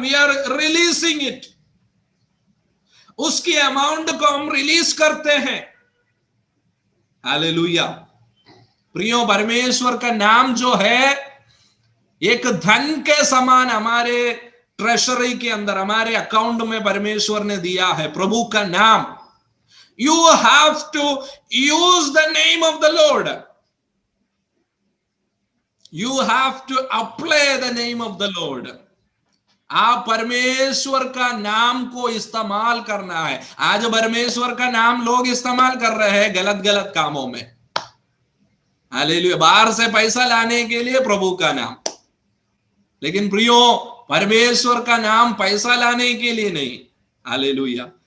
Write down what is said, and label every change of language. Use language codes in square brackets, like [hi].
[en] We are releasing it. [hi] उसकी amount को हम रिलीज करते हैं। हालेलुया। प्रियो, परमेश्वर का नाम जो है एक धन के समान हमारे ट्रेजरी के अंदर, हमारे अकाउंट में परमेश्वर ने दिया है। प्रभु का नाम, [en] you have to use the name of the Lord. You have to apply the name of the Lord. [hi] आप परमेश्वर का नाम को इस्तेमाल करना है। आज परमेश्वर का नाम लोग इस्तेमाल कर रहे हैं गलत गलत कामों में। हालेलुया। बाहर से पैसा लाने के लिए प्रभु का नाम, लेकिन प्रियो, परमेश्वर का नाम पैसा लाने के लिए नहीं। हालेलुया।